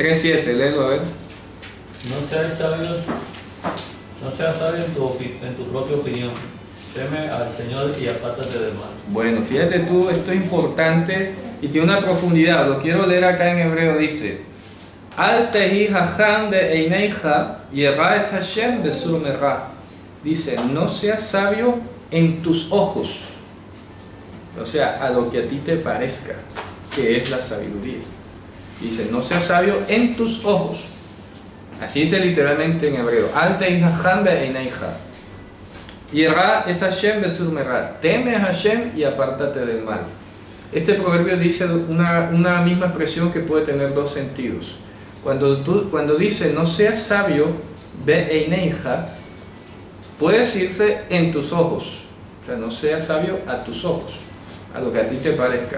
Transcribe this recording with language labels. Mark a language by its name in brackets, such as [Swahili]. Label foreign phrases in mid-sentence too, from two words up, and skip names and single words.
[Spanish] 3:7, léelo a ver. No seas sabio en tu propia opinión. Teme al Señor y apártate del mal. Bueno, fíjate tú, esto es importante y tiene una profundidad. Lo quiero leer acá en hebreo. [Hebrew] Dice: אל תהי חכם בעיניך ירא את השם וסור מרע. [Spanish] Dice: no seas sabio en tus ojos, o sea, a lo que a ti te parezca que es la sabiduría. Dice: no seas sabio en tus ojos. Así dice literalmente en hebreo. [Hebrew] אל תהי חכם בעיניך ירא את השם וסור מרע. [Spanish] Teme a Hashem y apártate del mal. Este proverbio dice una misma expresión que puede tener dos sentidos. Cuando dice no seas sabio, be'einecha, puede decirse en tus ojos, o sea, no seas sabio a tus ojos, a lo que a ti te parezca.